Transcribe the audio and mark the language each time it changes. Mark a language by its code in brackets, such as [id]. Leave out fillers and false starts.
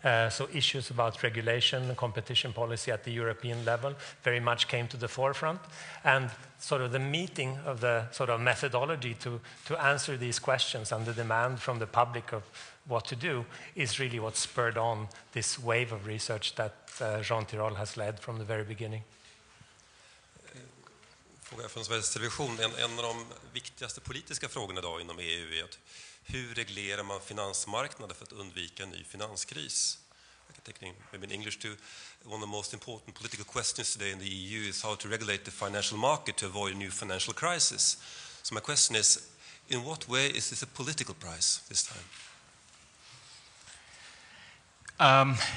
[en] So issues about regulation and competition policy at the European level very much came to the forefront. And sort of the meeting of the sort of methodology to answer these questions and the demand from the public of what to do is really what spurred on this wave of research that Jean Tirole has led from the very beginning. [sv] Fråga från Sveriges Television. En av de viktigaste politiska frågorna idag inom EU är att hur reglerar man finansmarknader för att undvika en ny finanskris? [en] I can take maybe in English too. One of the most important political questions today in the EU is how to regulate the financial market to avoid a new financial crisis. So my question is, in what way is this a political prize this time?